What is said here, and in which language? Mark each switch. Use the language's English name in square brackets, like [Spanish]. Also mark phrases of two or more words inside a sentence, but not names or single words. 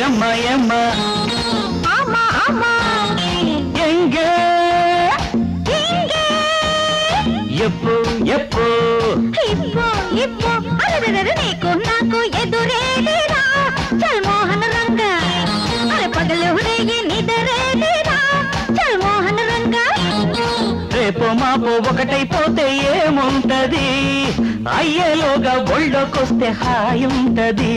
[Telugu] ఎమ్మ [Tamil] ஆமா ஆமா எங்க எப்போ எப்போ இப்போ இப்போ [Telugu] అరెరెరె నీకు నాకు ఎదురేదిరా చల్ మోహన రంగ అరే పగలు రేగి నిదరేదిరా చల్ మోహన రంగ రేపో మాపో ఒకటైపోతే ఏముంటది అయ్యేలోగా ఒళ్ళోకొస్తే హాయి ఉంటది